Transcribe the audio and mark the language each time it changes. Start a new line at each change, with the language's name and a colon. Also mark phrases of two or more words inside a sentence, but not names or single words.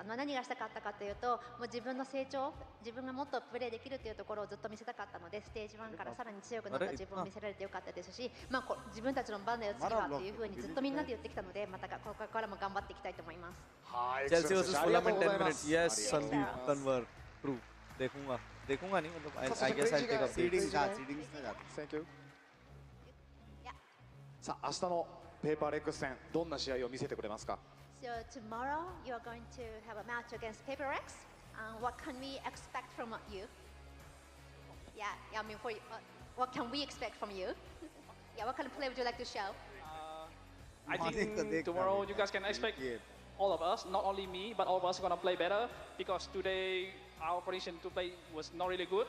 Japanese: 何がしたかったかというと、もう自分の成長、自分がもっとプレーできるというところをずっと見せたかったので、ステージ1からさらに強くなった自分を見せられてよかったですし、自分たちの番だよ次はというふうにずっとみんなで言ってきたので、またここからも頑張っていきたいと思います。
English: Chelsea versus Fulham in 10 minutes. Yes, Sandeep Tanwar. True.
Hindi: देखूंगा नहीं मतलब
English: I guess I'll take a
Hindi: सीडिंग्स में जाते
English: Thank you.
Japanese: さあ明日のペーパーレックス戦どんな試合を見せてくれますか
English: So tomorrow you are going to have a match against Paper X. What can we expect from you? Yeah, I mean for you, what can we expect from you? Yeah, what kind of play would you like to show? I think tomorrow you guys can expect all of us, not only me, but all of us are gonna play better because today our condition to play was not really good.